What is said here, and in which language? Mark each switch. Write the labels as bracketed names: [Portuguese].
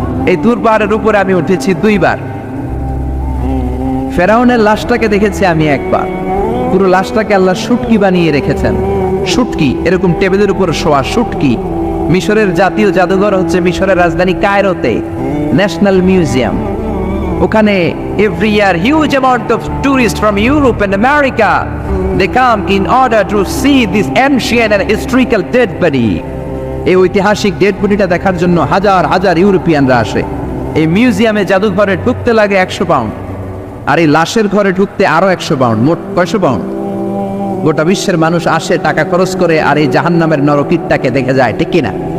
[Bangla] এই তুর পাহাড়ের উপরে আমি উঠেছি 2 বার। ফেরাউনের লাশটাকে দেখেছি আমি 1 বার। পুরো লাশটাকে আল্লাহ শুটকি বানিয়ে রেখেছেন। শুটকি, এরকম টেবিলের উপর শোয়া শুটকি। মিশরের জাতীয় জাদুঘর হচ্ছে মিশরের রাজধানী কায়রোতে, ন্যাশনাল মিউজিয়াম। ওখানে [English] every year huge amount of tourists from Europe and America they come in order to see this ancient and historical dead body. [Bangla] এই ঐতিহাসিক ডেড বডিটা দেখার জন্য হাজার হাজার ইউরোপিয়ানরা আসে। এই মিউজিয়ামে জাদুঘরে ঢুকতে লাগে 100 পাউন্ড, আর এই লাশের ঘরে ঢুকতে আরো 100 পাউন্ড, মোট 100 পাউন্ড। গোটা বিশ্বের মানুষ আসে টাকা খরচ করে আর এই জাহান্নামের নরকীটটাকে দেখে যায়, ঠিক কিনা?